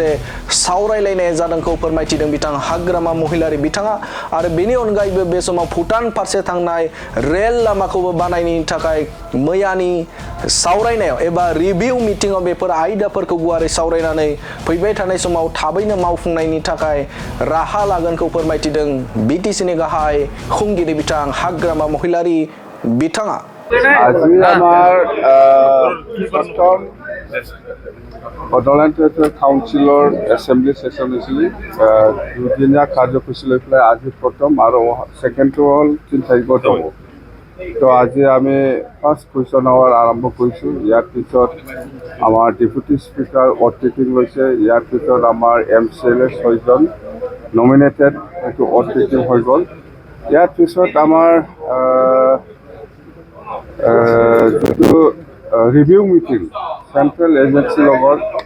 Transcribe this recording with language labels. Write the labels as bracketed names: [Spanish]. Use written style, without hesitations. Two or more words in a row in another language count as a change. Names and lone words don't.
[Bodo] सावरायलायनाय जादोंखौ फोरमायथिदों बिथां हाग्रामा महिलारि बिथाङा आरो बेनि अनगायैबो बे समाव भुटान फारसे थांनाय रेल लामाखौबो बानायनायनि थाखाय मैयानि सावरायनायाव एबा [English] review meetingav [Bodo] बेफोर आयदाफोरखौ गुवारै सावरायनानै फैबाय थानाय समाव थाबैनो मावफुंनायनि थाखाय राहा लागोनखौ फोरमायथिदों बिटिसिनि गाहाय खुंगिरि बिथां हाग्रामा महिलारि बिथाङा [Assamese] আজি আমাৰ প্ৰথম বডোলেণ্ড টেৰিটৰি কাউন্সিলৰ [English] assembly session [Assamese] হৈছিল দুদিনীয়া কাৰ্যসূচী লৈ পেলাই আজি প্ৰথম আৰু ছেকেণ্ডটো হ'ল 3 তাৰিখত হ'ব তো আজি আমি [English] first question hour [Assamese] আৰম্ভ কৰিছোঁ ইয়াৰ পিছত আমাৰ [English] deputy speaker [Assamese] অথৰিটিং লৈছে ইয়াৰ পিছত আমাৰ MCLA 6জন নমিনেটেড এইটো অথৰিটিং হৈ গ'ল ইয়াৰ পিছত আমাৰ যিটো [English] review meeting central agencyr [Assamese] লগত